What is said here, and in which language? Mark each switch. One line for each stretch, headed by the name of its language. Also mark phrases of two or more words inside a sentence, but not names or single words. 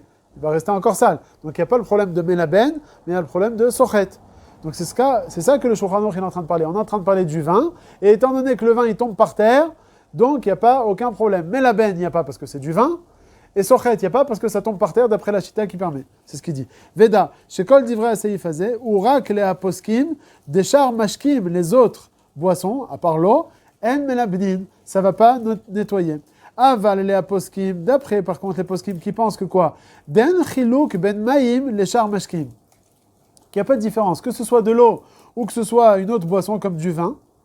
French: Il va rester encore sale. Donc il n'y a pas le problème de melaben, mais il y a le problème de sochet. Donc c'est ça que le Shulchan Aruch est en train de parler. On est en train de parler du vin, et étant donné que le vin il tombe par terre, donc il n'y a pas aucun problème. Melaben, il n'y a pas parce que c'est du vin, et sochet, il n'y a pas parce que ça tombe par terre d'après la chita qui permet. C'est ce qu'il dit.
Hebrew: ודע שכל דברי הסעיף הזה ורק להפוסקים דשאר משקים,
French: les autres boissons, à part l'eau,
Hebrew: אין מלבנין,
French: ça ne va pas nettoyer. Aval les aposkim, d'après par contre les poskim qui pensent que quoi?
Hebrew: דאין חילוק בין מים לשאר משקים.
French: Qu'il n'y a pas de différence, que ce soit de l'eau ou que ce soit une autre boisson comme du vin.